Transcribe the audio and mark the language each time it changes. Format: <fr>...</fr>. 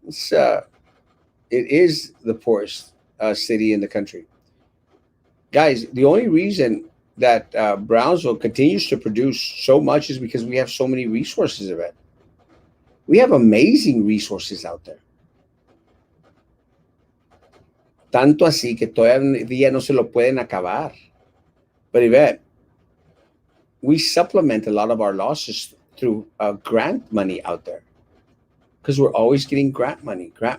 <en>It is the poorest city in the country. Guys, the only reason that Brownsville continues to produce so much is because we have so many resources, Yvette. We have amazing resources out there.</en> <es>Tanto así que todavía no se lo pueden acabar.</es> <en>But Yvette, we supplement a lot of our losses through grant money out there. Because we're always getting grant money.</en>